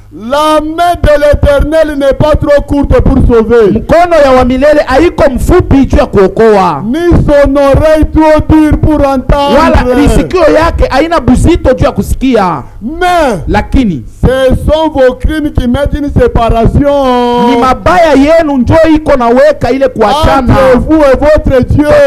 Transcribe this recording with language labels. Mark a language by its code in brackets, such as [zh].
[fr] La main de l'Éternel n'est pas trop courte pour sauver. [sw] Mkono ya wa milele haiko mfupi juu ya kuokoa. [fr] Ni son oreille trop dure pour entendre. [sw] Wala lisikio yake haina buzito juu ya kusikia. [fr] Mais [sw] lakini [fr] ce sont vos crimes qui mettent une séparation. [sw] Ni mabaya yenu njo iko naweka ile kuachana. [fr] Entre vous et votre Dieu.